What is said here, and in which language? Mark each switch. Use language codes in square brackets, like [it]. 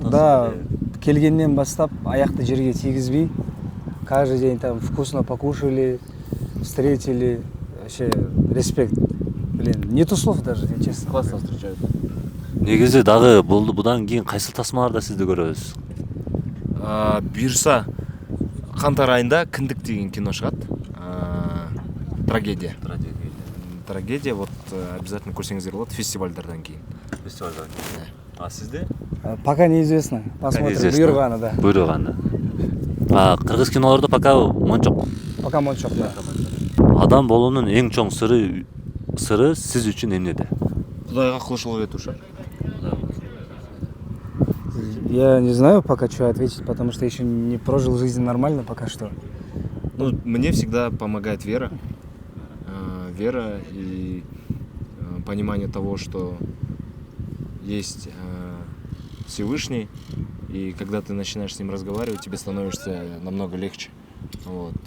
[kk] Да, келгеннен бастап аяқты жерге тигізбей, [ru] каждый день там вкусно покушали, встретили. Вообще, респект. Блин, нету слов даже, честно. Классно встречают. [ky] Негизи дагы будан кийин кайсыл тасмаларда сизди көрөбүз? [kk] Бұйырса қаңтар айында Кіндік деген кино шығат. Трагедия. Трагедия, [ru] вот обязательно [kk] көрсеңіздер болады фестивальдардан кейін. Фестивальдардан кейін. [ky] А сизде? [ru] Пока неизвестно. Посмотрим. [ky] Буйрганы, [ru] да. [ky] Буйрганы. Кыргыз кинолордо пока Мончок. Пока Мончок, да. Адам болуунун эң чоң сыры сиз үчүн эмнеде? Кудайга кулчулук этүү ша. [ru] Я не знаю пока, что ответить, потому что еще не прожил жизнь нормально пока что. Ну, мне всегда помогает вера. Вера и понимание того, что есть Всевышний, и когда ты начинаешь с ним разговаривать, тебе становится намного легче. Вот.